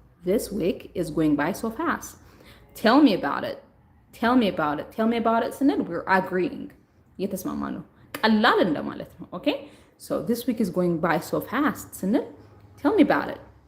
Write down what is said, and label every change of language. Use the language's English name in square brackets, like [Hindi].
[English] This week is going by so fast. Tell me about it. Tell me about it. Tell me about it [Amharic] ስንል [English] we're agreeing. [Amharic] እየተስማማ ነው። ቀላል እንደማለት ነው። Okay? [English] So this week is going by so fast [Amharic] ስንል [English] tell me about it.